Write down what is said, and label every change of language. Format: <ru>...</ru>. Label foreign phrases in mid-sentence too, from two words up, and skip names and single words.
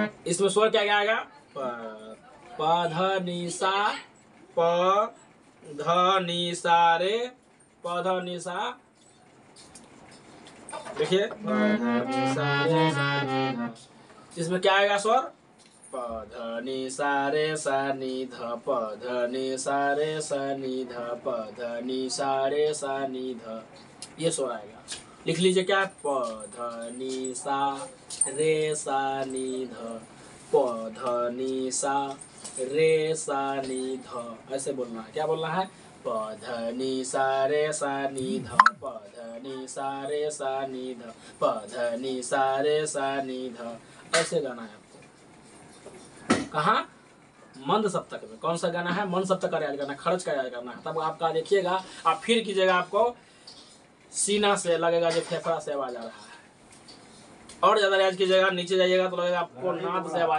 <hi>इसमें स्वर क्या क्या आएगा? प ध नि सा, प ध नि सा रे, प ध नि सा। देखिए इसमें क्या आएगा स्वर? प ध नि सा रे सा नि ध, प ध नि सा रे सा नि ध, प ध नि सा रे सा नि ध, ये स्वर आएगा। लिख लीजिए क्या? प ध नि सा रे सा नि ध, प ध नि सा रे सा नि ध, ऐसे बोलना है। क्या बोलना है? प ध नि सा रे सा नि ध, प ध नि सा रे सा नि ध, प ध नि सा रे सा नि ध, ऐसे गाना है आपको। कहाँ? मंद सप्तक में। कौन सा गाना है? मंद सप्तक का रियाज करना है, खर्च का रियाज करना है। तब आपका देखिएगा, आप फिर कीजिएगा, आपको सीना से लगेगा जो फेफड़ा से आवाज आ रहा है। और ज्यादा रियाज कीजिएगा, नीचे जाइएगा तो लगेगा आपको नाद से आवाज।</hi>